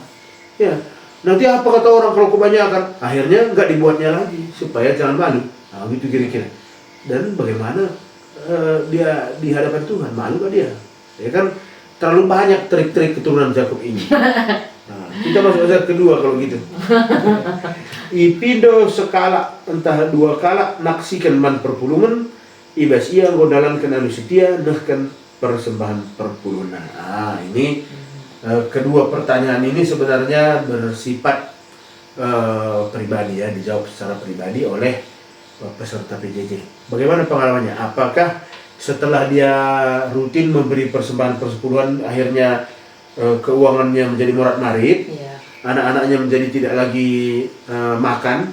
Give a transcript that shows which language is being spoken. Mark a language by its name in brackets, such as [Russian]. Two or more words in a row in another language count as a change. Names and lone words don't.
[Indonesian] Ya, nanti apa kata orang kalau kebanyakan? Akhirnya nggak dibuatnya lagi supaya jangan malu. Nah, gitu kira-kira. Dan bagaimana dia di hadapan Tuhan, malu nggak dia? Ya kan terlalu banyak trik-trik keturunan Jakub ini. Nah, Kita masuk ayat kedua kalau gitu. [Batak Karo] Ipindo sekala entah dua kala naksikan man perpulungan ibas ia godalan anu setia nehkan persembahan perpulunan. [Indonesian] Ini kedua pertanyaan ini sebenarnya bersifat pribadi ya, dijawab secara pribadi oleh peserta PJJ. Bagaimana pengalamannya? Apakah setelah dia rutin memberi persembahan persepuluhan akhirnya keuangannya menjadi morat-marit, anak-anaknya menjadi tidak lagi makan?